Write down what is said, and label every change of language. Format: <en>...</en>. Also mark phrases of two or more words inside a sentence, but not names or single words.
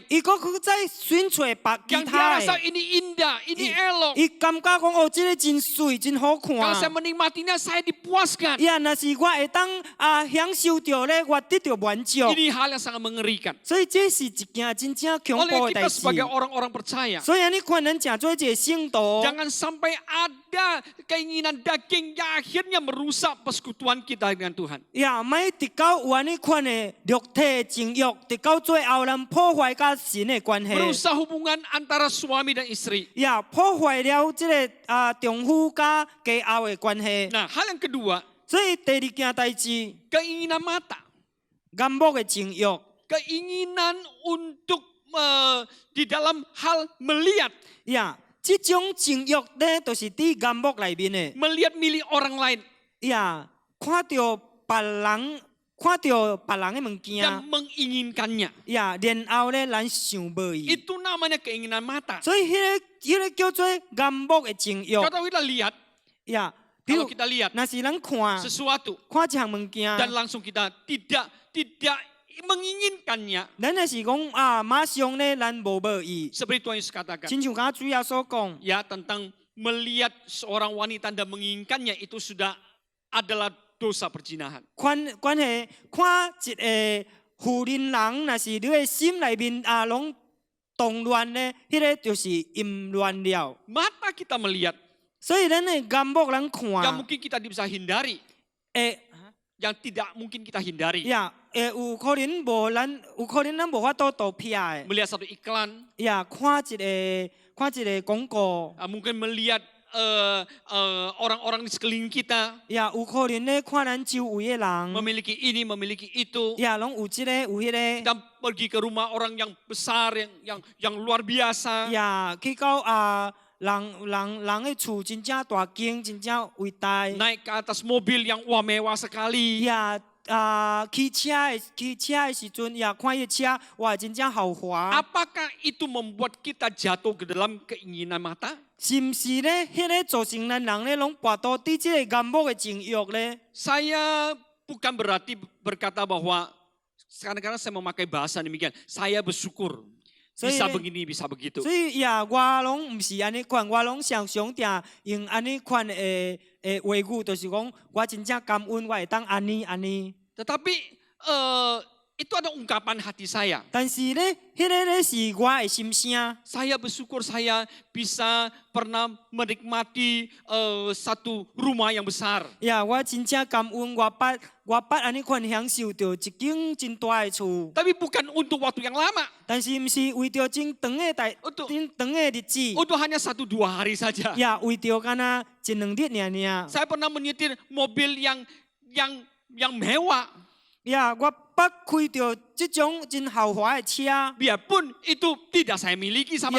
<nan>伊搁去再选找别其</nan> <id>Yang dia</id> <nan>他</nan> <id>rasa</id> <nan>的。</nan> <id>ini indah, ini elok.</id> <nan>伊感觉讲哦，即个真水，真好看。</nan> <id>Kalau saya menikmatinya, saya dipuaskan.</id> <nan>若是我会当享受到咧，我得到满足。</nan> <id>Ini hal yang sangat mengerikan.</id> <nan>所以这是一件真正恐怖</nan> <id>Oleh</id> <nan>的代</nan> <id>kita</id> <nan>志。</nan> <id>sebagai orang-orang percaya,</id> <nan>所以安尼款人诚做一个圣徒，</nan> <id>jangan sampai ada keinginan daging yang akhirnya merusak persekutuan kita dengan Tuhan.</id> <nan>莫直到有安尼款的肉体的情欲，直到最后咱破坏甲神的关系，</nan> <id>Merusak hubungan antara suami dan istri.</id> <nan>破坏了这个丈夫甲家后的关系。</nan> <id>Nah, hal yang kedua,</id> <nan>所以第二件代志，</nan> <id>keinginan mata.</id> <nan>眼目的情欲，</nan> <id>Keinginan untuk di dalam hal melihat.</id> <nan>这种情欲咧，就是伫眼目内面的。</nan> <id>Melihat milik orang lain</id> <nan>看到别人的物件，</nan> <id>dan menginginkannya.</id> <nan>然后咧，咱想无伊，</nan> <id>Itu namanya keinginan mata.</id> <nan>所以迄个叫做眼目的情欲。</nan> <id>Kalau kita lihat,</id> <nan>比</nan> <id>kalau</id> <nan>如</nan> <id>kita lihat</id> <nan>若是咱看</nan> <id>sesuatu</id> <nan>一项物件，</nan> <id>dan langsung kita tidak menginginkannya.</id> <nan>咱若是讲马上咧，咱无意。</nan> <id>Seperti Tuhan Yesus katakan,</id> <nan>亲像刚主要所讲，</nan> <id>ya tentang melihat seorang wanita dan menginginkannya itu sudah adalah dosa perzinahan.</id> <nan>关系看一个妇人人，若是你的心内面拢动乱咧，迄个就是淫乱了。</nan> <id>Mata kita melihat</id> <nan>所以咱的眼目咱</nan> <id>yang</id> <nan>看，</nan> <id>mungkin kita bisa hindari, yang tidak mungkin kita hindari.</id> <nan>有可能咱无法度躲避的。</nan> <id>Melihat satu iklan,</id> <nan>看一个广告，</nan> <id>mungkin melihat orang-orang di sekeliling kita</id> <nan>有可能咧看咱周围的人，</nan> <id>memiliki ini, memiliki itu,</id> <nan>拢有即个有迄个。</nan> <id>dan pergi ke rumah orang yang besar, yang luar biasa.</id> <nan>去到人的厝真正大间，真正伟大。</nan> <id>Naik ke atas mobil yang wah mewah sekali.</id> <nan>骑车的时阵，看伊车，哇，真正豪华。</nan> <id>Apakah itu membuat kita jatuh ke dalam keinginan mata?</id> <nan>是毋是咧？迄个造成咱人咧，拢跋倒伫即个眼目的情欲咧？</nan> <id>Saya bukan berarti berkata bahwa kadang-kadang saya memakai bahasa demikian. Saya bersyukur. bisa</id> <nan>呢</nan> <id>begini, bisa begitu.</id> <nan>所以呀，我拢毋是安尼款，我拢常常定用安尼款诶话语，就是讲我真正感恩，我会当安尼安尼。</nan> <id>Tetapi itu ada ungkapan hati saya.</id> <nan>但是呢，迄个呢是我的心声。</nan> <id>Saya bersyukur saya bisa pernah menikmati satu rumah yang besar.</id> <nan>呀，我真正感恩我捌安尼款享受到一间真大的厝，</nan> <id>Tapi bukan untuk waktu yang lama.</id> <nan>但是毋是为着真长的真长的日子，</nan> <id>Untuk hanya 1-2 hari saja.</id> <nan>呀，为着干那一两日尔。</nan> <id>Saya pernah menyetir mobil yang mewah.</id> <nan>呀，我捌开着这种真豪华的车。</nan> <id>Biarpun itu tidak saya miliki sama</id>